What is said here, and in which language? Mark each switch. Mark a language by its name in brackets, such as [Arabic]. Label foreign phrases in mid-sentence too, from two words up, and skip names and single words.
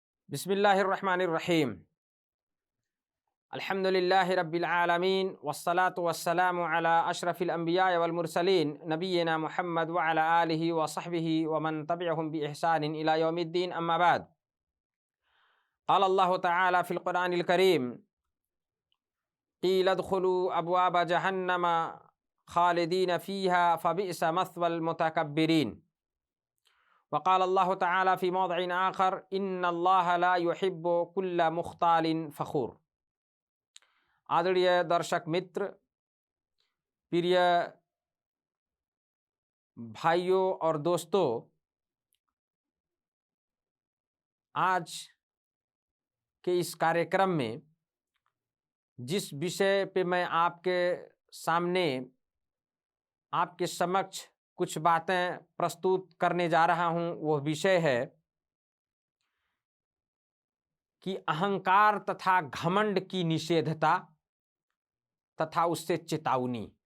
[Arabic] بسم الله الرحمن الرحيم. الحمد لله رب العالمين والصلاة والسلام على أشرف الأنبياء والمرسلين نبينا محمد وعلى آله وصحبه ومن تبعهم بإحسان إلى يوم الدين، أما بعد. قال الله تعالى في القرآن الكريم، قيل ادخلوا أبواب جهنم خالدين فيها فبئس مثوى المتكبرين. وقال الله تعالى في موضع آخر، إن الله لا يحب كل مختال فخور. [Hindi] आदरणीय दर्शक मित्र, प्रिय भाइयों और दोस्तों, आज के इस कार्यक्रम में जिस विषय पे मैं आपके सामने, आपके समक्ष कुछ बातें प्रस्तुत करने जा रहा हूं, वह विषय है कि अहंकार तथा घमंड की निषेधता तथा उससे चेतावनी।